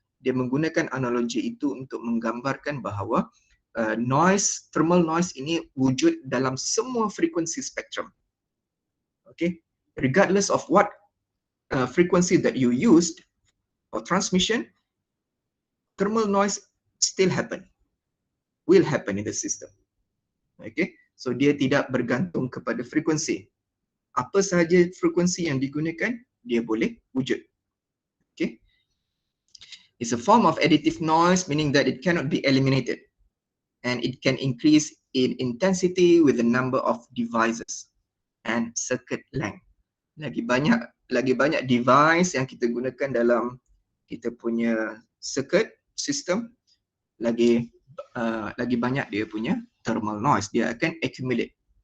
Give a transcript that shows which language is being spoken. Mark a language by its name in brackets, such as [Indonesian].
[Malay] Dia menggunakan analogi itu untuk menggambarkan bahawa thermal noise ini wujud dalam semua frekuensi spektrum. [English] Okay, regardless of what frequency that you used for transmission, thermal noise still will happen in the system. [Malay] Okay, so dia tidak bergantung kepada frekuensi. Apa sahaja frekuensi yang digunakan, dia boleh wujud. [English] Okay, it's a form of additive noise, meaning that it cannot be eliminated, and it can increase in intensity with the number of devices and circuit length. [Malay] Lagi banyak device yang kita gunakan dalam kita punya circuit system, lagi banyak dia punya thermal noise, dia akan accumulate.